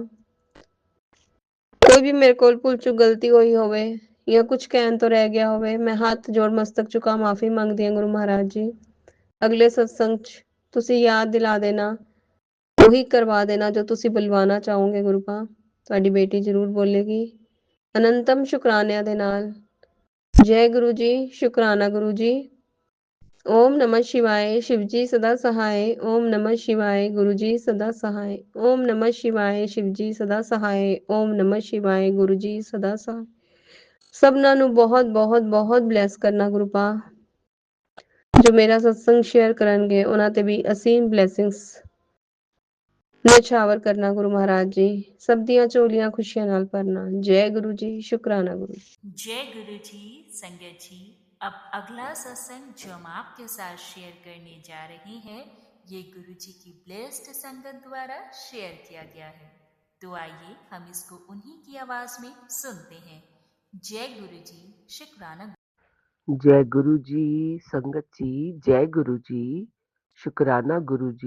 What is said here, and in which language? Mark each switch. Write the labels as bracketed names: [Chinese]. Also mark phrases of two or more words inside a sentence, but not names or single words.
[Punjabi] ਕੋਈ ਵੀ ਮੇਰੇ ਕੋਲ ਭੁੱਲ ਚੁੱਕ ਗਲਤੀ ਹੋਈ ਹੋਵੇ ਜਾਂ ਕੁਝ ਕਹਿਣ ਤੋਂ ਰਹਿ ਗਿਆ ਹੋਵੇ, ਮੈਂ ਹੱਥ ਜੋੜ ਮਸਤਕ ਝੁਕਾ ਮਾਫੀ ਮੰਗਦੀ ਹਾਂ ਗੁਰੂ ਮਹਾਰਾਜ ਜੀ। ਅਗਲੇ ਸਤਸੰਗ 'ਚ ਤੁਸੀਂ ਯਾਦ ਦਿਲਾ ਦੇਣਾ, ਉਹੀ ਕਰਵਾ ਦੇਣਾ ਜੋ ਤੁਸੀਂ ਬੁਲਵਾਣਾ ਚਾਹੋਗੇ ਗੁਰੂ ਪਾ। ਤੁਹਾਡੀ ਬੇਟੀ ਜ਼ਰੂਰ ਬੋਲੇਗੀ ਅਨੰਤਮ ਸ਼ੁਕਰਾਨਿਆਂ ਦੇ ਨਾਲ। ਜੈ ਗੁਰੂ ਜੀ, ਸ਼ੁਕਰਾਨਾ ਗੁਰੂ ਜੀ। [Hindi] ओम नमः शिवाय, शिवजी सदा सहाय। ओम नमः शिवाय, गुरुजी सदा सहाय। ओम नमः शिवाय, शिवजी सदा सहाय। ओम नमः शिवाय, गुरुजी सदा सहाय। [Punjabi] सबना ਨੂੰ ਬਹੁਤ ਬਹੁਤ ਬਹੁਤ ਬਲੈਸ ਕਰਨਾ ਗੁਰੂ ਪਾ। ਜੋ ਮੇਰਾ ਸਤਸੰਗ ਸ਼ੇਅਰ ਕਰਨਗੇ ਉਹਨਾਂ ਤੇ ਵੀ ਅਸੀਮ ਬਲੇਸਿੰਗਸ ਨਿਛਾਵਰ ਕਰਨਾ ਗੁਰੂ ਮਹਾਰਾਜ ਜੀ। ਸਭ ਦੀਆਂ ਝੋਲੀਆਂ ਖੁਸ਼ੀਆਂ ਨਾਲ ਭਰਨਾ। ਜੈ ਗੁਰੂ ਜੀ, ਸ਼ੁਕਰਾਨਾ गुरु जी। [Hindi] जय गुरु जी। संगत जी, अब अगला सत्संग जो हम आपके साथ शेयर करने जा रहे हैं, ये गुरु जी की ब्लेस्ड संगत द्वारा शेयर किया गया है। तो आइए हम इसको उन्हीं की आवाज में सुनते हैं। जय गुरु जी, शुक्राना। जय गुरु जी, संगत जी, जय गुरु जी, शुक्राना गुरु जी।